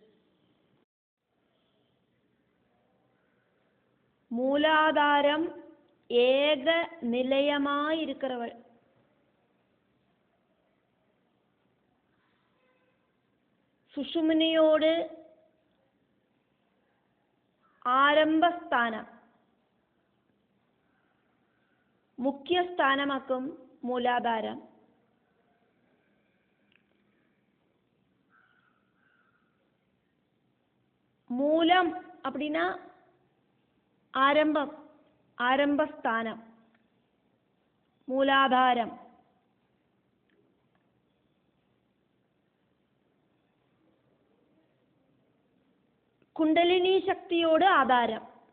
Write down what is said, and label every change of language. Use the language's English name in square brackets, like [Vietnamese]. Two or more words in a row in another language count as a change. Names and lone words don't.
[Tamil] மூலாதாரம் ஏக நிலையமாயிருக்கிறவள். [Malayalam] சுஷும்னியோடு ആരംഭസ്ഥാനം, മുഖ്യസ്ഥാനമാക്കും മൂലാധാരം. [Tamil] മൂലം அப்படின்னா ஆரம்பம், ஆரம்பஸ்தானம், மூலாதாரம். குண்டலினி சக்தியோடு ஆதாரம்.